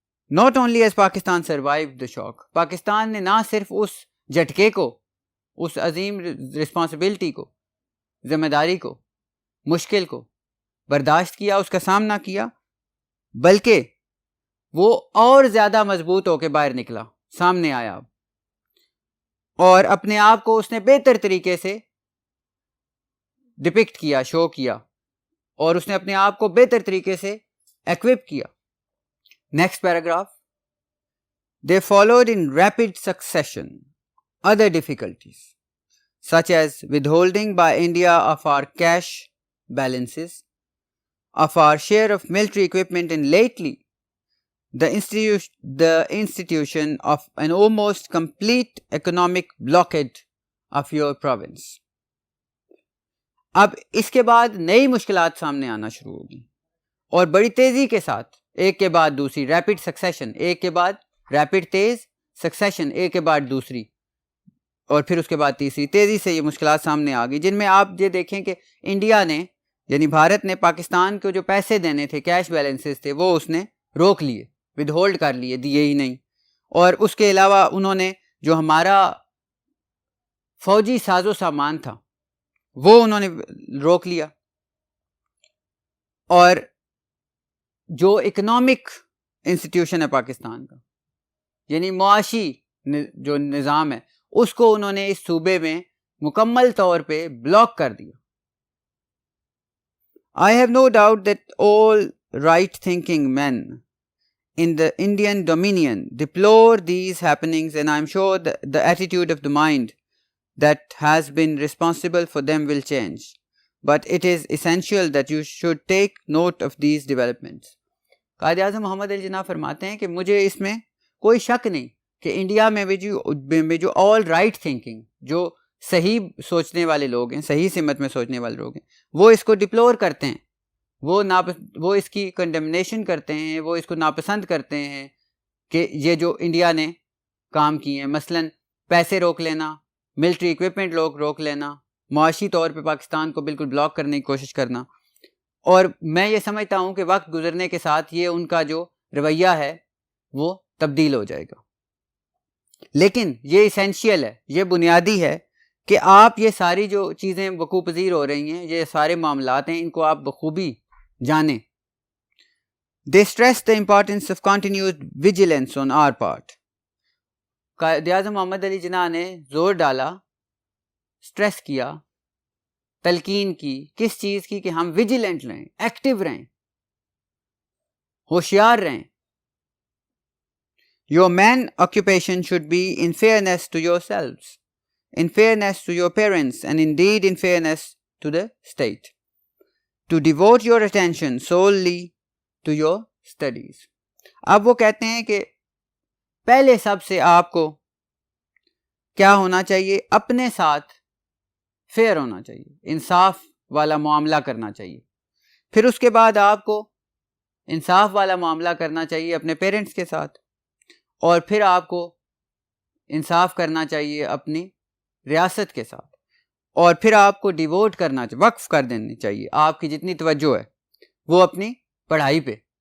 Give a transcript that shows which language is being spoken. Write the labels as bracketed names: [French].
[English] Not only has Pakistan survived the shock, [Urdu] Pakistan نے نہ صرف اس جھٹکے کو, اس عظیم رسپانسبلٹی کو, ذمہ داری کو, مشکل کو برداشت کیا, اس کا سامنا کیا, بلکہ وہ اور زیادہ مضبوط ہو کے باہر نکلا, سامنے آیا اور اپنے آپ کو اس نے بہتر طریقے سے ڈپکٹ کیا, شو کیا, اور اس نے اپنے آپ کو بہتر طریقے سے ایکوپ کیا. [English] Next paragraph. They followed in rapid succession other difficulties, such as withholding by India of our cash balances, of our share of military equipment, and lately the institution of an almost complete economic blockade of your province. [Urdu] اب اس کے بعد نئی مشکلات سامنے آنا شروع ہوگی اور بڑی تیزی کے ساتھ, ایک کے بعد دوسری, ریپڈ سکسیشن, ایک کے بعد ریپڈ تیز سکسیشن, ایک کے بعد دوسری, اور پھر اس کے بعد تیسری. تیزی سے یہ مشکلات سامنے آ گئی, جن میں آپ یہ دیکھیں کہ انڈیا نے یعنی بھارت نے پاکستان کو جو پیسے دینے تھے, کیش بیلنسز تھے, وہ اس نے روک لیے, ود ہولڈ کر لیے, دیے ہی نہیں. اور اس کے علاوہ انہوں نے جو ہمارا فوجی ساز و سامان تھا وہ انہوں نے روک لیا, اور جو اکنامک انسٹیٹیوشن ہے پاکستان کا, یعنی معاشی جو نظام ہے, اس کو انہوں نے اس صوبے میں مکمل طور پہ بلاک کر دیا. [English] I have no doubt that all right-thinking men in the Indian Dominion deplore these happenings, and I am sure that the attitude of the mind that has been responsible for them will change. But it is essential that you should take note of these developments. [Urdu] Quaid Azam محمد علی جناح فرماتے ہیں کہ مجھے اس میں کوئی شک نہیں کہ India میں بھی جو آل رائٹ تھنکنگ, جو صحیح سوچنے والے لوگ ہیں, صحیح سمت میں سوچنے والے لوگ ہیں, وہ اس کو ڈپلور کرتے ہیں, وہ اس کی کنڈمنیشن کرتے ہیں, وہ اس کو ناپسند کرتے ہیں کہ یہ جو انڈیا نے کام کیے ہیں, مثلاً پیسے روک لینا, ملٹری اکوپمنٹ روک لینا, معاشی طور پہ پاکستان کو بالکل بلاک کرنے کی کوشش کرنا. اور میں یہ سمجھتا ہوں کہ وقت گزرنے کے ساتھ یہ ان کا جو رویہ ہے وہ تبدیل ہو جائے گا. لیکن یہ ایسینشیل ہے, یہ بنیادی ہے کہ آپ یہ ساری جو چیزیں وقوع پذیر ہو رہی ہیں, یہ سارے معاملات ہیں, ان کو آپ بخوبی جانیں. [English] They stress the importance of continued vigilance on our part. [Urdu] Quaid Azam محمد علی جناح نے زور ڈالا, سٹریس کیا, تلقین کی, کس چیز کی؟ کہ ہم ویجیلنٹ رہیں, ایکٹیو رہیں, ہوشیار رہیں. [English] Your main occupation should be in fairness to yourselves, in fairness to your parents, and indeed in fairness to the state. To devote your attention solely to your studies. [Urdu] اب وہ کہتے ہیں کہ پہلے سب سے آپ کو کیا ہونا چاہیے؟ اپنے ساتھ فیئر ہونا چاہیے, انصاف والا معاملہ کرنا چاہیے. پھر اس کے بعد آپ کو انصاف والا معاملہ کرنا چاہیے اپنے پیرنٹس کے ساتھ, اور پھر آپ کو انصاف کرنا چاہیے اپنی ریاست کے ساتھ, اور پھر آپ کو ڈیووٹ کرنا چاہیے, وقف کر دینی چاہیے آپ کی جتنی توجہ ہے وہ اپنی پڑھائی پہ.